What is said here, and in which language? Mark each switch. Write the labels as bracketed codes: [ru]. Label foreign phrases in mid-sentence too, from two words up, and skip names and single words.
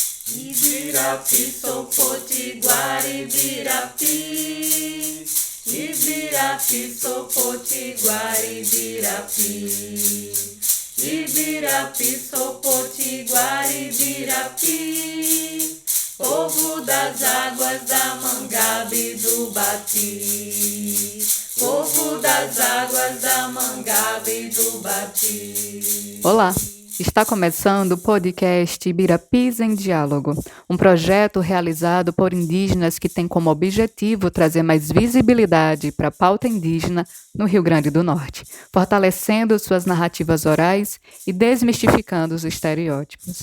[pt] Ibirapi, sou potiguar, Ibirapi. Ibirapi, sou potiguar, Ibirapi. Ibirapi, sou potiguar, Ibirapi. Povo das águas da Mangaba e do Bati. Povo das águas da Mangaba e do Bati. Olá! Está começando o podcast Ibirapis em Diálogo, um projeto realizado por indígenas que tem como objetivo trazer mais visibilidade para a pauta indígena no Rio Grande do Norte, fortalecendo suas narrativas orais e desmistificando os estereótipos.